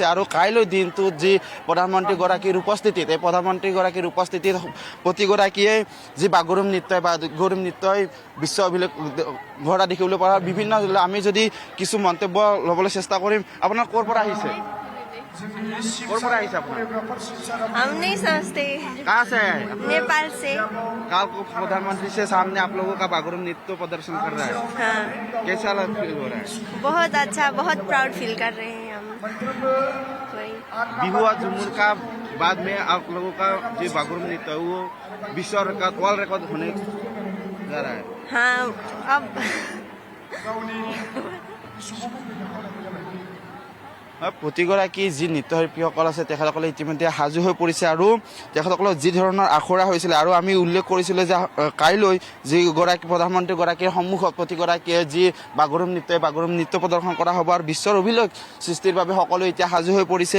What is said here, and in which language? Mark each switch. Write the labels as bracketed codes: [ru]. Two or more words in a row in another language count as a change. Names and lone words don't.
[as] আৰু কাইলৈ দিনটোত যি প্ৰধানমন্ত্ৰীগৰাকীৰ উপস্থিতিত, এই প্ৰধানমন্ত্ৰীগৰাকীৰ উপস্থিতিত প্ৰতিগৰাকীয়ে যি বাগৰুম নৃত্যই বা গৰুম নৃত্যই বিশ্ব অভিলেখ গঢ়া দেখিবলৈ পোৱা। বিভিন্ন আমি যদি কিছু মন্তব্য ল'বলৈ চেষ্টা কৰিম। আপোনাৰ ক'ৰ পৰা আহিছে? ক'ৰ পৰা আহিছে আপোনাৰ? [hi] हम नहीं समझते। कहाँ से है? नेपाल से। कल को प्रधानमंत्री से सामने आप लोगों का बागरुम नृत्य प्रदर्शन कर रहा है, हाँ, कैसा फील हो रहा है? बहुत अच्छा, बहुत [en] proud feel [hi] कर रहे हैं हम। वही बिहू और झुमुर का बाद में आप लोगों का जो बागरुम नृत्य है वो विश्व रिकॉर्ड, [en] world record [hi] होने जा रहा है। हाँ, अब [as] প্ৰতিগৰাকী যি নৃত্যশিল্পীসকল আছে তেখেতসকলে ইতিমধ্যে সাজু হৈ পৰিছে। আৰু তেখেতসকলৰ যি ধৰণৰ আখৰা হৈছিলে, আৰু আমি উল্লেখ কৰিছিলোঁ যে কাইলৈ যিগৰাকী প্ৰধানমন্ত্ৰীগৰাকীৰ সন্মুখত প্ৰতিগৰাকীয়ে যি বাগৰুম নৃত্য প্ৰদৰ্শন কৰা হ'ব আৰু বিশ্বৰ অভিলেখ সৃষ্টিৰ বাবে সকলো এতিয়া সাজু হৈ পৰিছে।